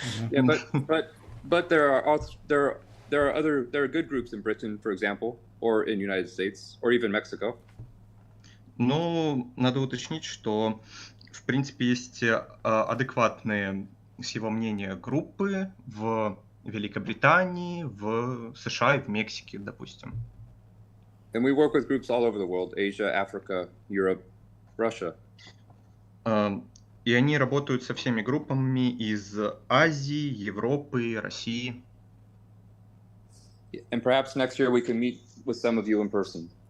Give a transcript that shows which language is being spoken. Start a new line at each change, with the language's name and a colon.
English: Yeah, but there are good groups in Britain, for example, or in United States, or even Mexico.
Russian: Но надо уточнить, что в принципе есть адекватные, с его мнения, группы в Великобритании, в США и в Мексике, допустим.
English: And we work with groups all over the world: Asia, Africa, Europe, Russia.
Russian: И они работают со всеми группами из Азии, Европы, России.
English: And perhaps next year we can meet with some of you in person.